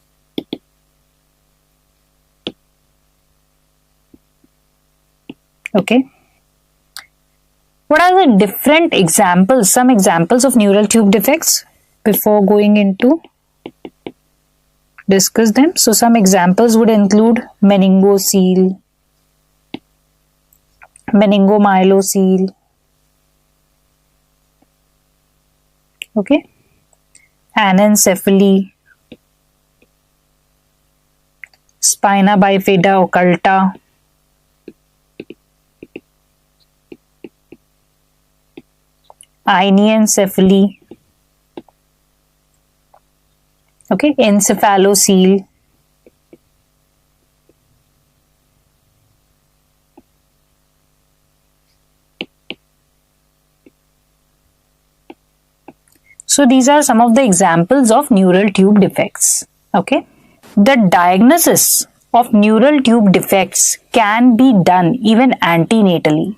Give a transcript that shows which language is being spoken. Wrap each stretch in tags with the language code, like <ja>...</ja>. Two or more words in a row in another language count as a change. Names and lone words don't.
<en>Okay. What are the different examples, some examples of neural tube defects before going into discuss them? So some examples would include meningocele, meningomyelocele, okay, anencephaly, spina bifida occulta, iniencephaly, okay, encephalocele, so these are some of the examples of neural tube defects. Okay, the diagnosis of neural tube defects can be done even antenatally.</en>